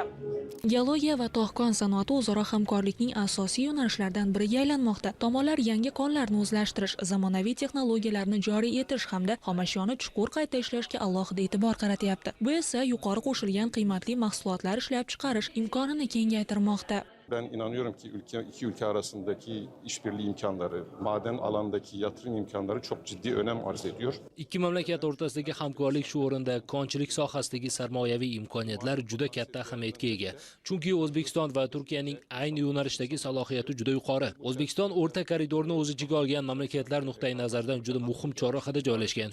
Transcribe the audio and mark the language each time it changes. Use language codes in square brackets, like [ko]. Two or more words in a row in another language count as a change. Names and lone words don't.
[uz] Geologiya va tog' sanoati o'zaro hamkorlikning asosiy yo'nalishlaridan biriga aylanmoqda. Tomonlar yangi konlarni o'zlashtirish, zamonaviy texnologiyalarni joriy etish hamda xomashiyoni chuqur qayta ishlashga alohida e'tibor qaratyapti. Bu esa yuqori qo'shilgan qiymatli mahsulotlar ishlab chiqarish imkonini kengaytirmoqda. [tr] Ben inanıyorum ki iki ülke arasındaki işbirliği imkanları, maden alandaki yatırım imkanları çok ciddi önem arz ediyor. [uz] Ikki mamlakat o'rtasidagi hamkorlik shu o'rinda konchilik sohasidagi sarmoyaviy imkoniyatlar juda katta ahamiyatga ega. Chunki O'zbekiston va Turkiyaning ayni yo'nalishdagi salohiyati juda yuqori. O'zbekiston o'rta koridorni o'z ichiga olgan mamlakatlar nuqtai nazaridan juda muhim chorrahada joylashgan.